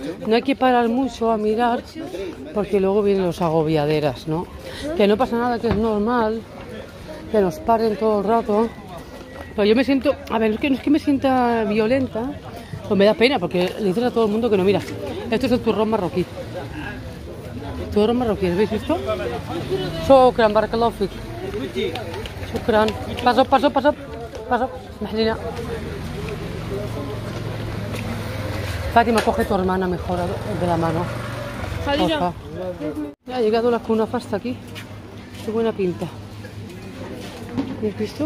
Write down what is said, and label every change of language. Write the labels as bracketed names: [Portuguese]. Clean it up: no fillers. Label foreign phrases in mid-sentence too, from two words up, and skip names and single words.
[Spanish] No hay que parar mucho a mirar, porque luego vienen los agobiaderas, ¿no? Que no pasa nada, que es normal, que nos paren todo el rato. Pero yo me siento, a ver, no es que me sienta violenta, pues me da pena, porque le dices a todo el mundo que no, mira, esto es el turrón marroquí. Turrón marroquí, ¿habéis visto? [Arabic] شكرا، بارك الله فيك. [Spanish] Shukran. Paso. Mahlina. Fátima, coge tu hermana mejor de la mano. Jalila. Ya ha llegado la cuna hasta aquí. Qué buena pinta. ¿Habéis visto?